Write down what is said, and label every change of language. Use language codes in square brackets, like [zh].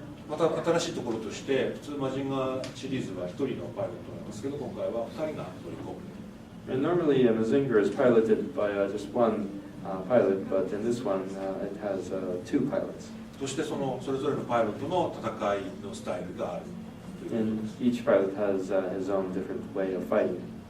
[ja] また新しいところとして、普通マジンガーシリーズは1人のパイロットなんですけど、今回は2人が乗り込む。 [en] And normally Mazinger is piloted by just one pilot, but in this one it has two pilots. [ja] そしてそれぞれのパイロットの戦いのスタイルがある。 [en] And each pilot has his own different way of fighting.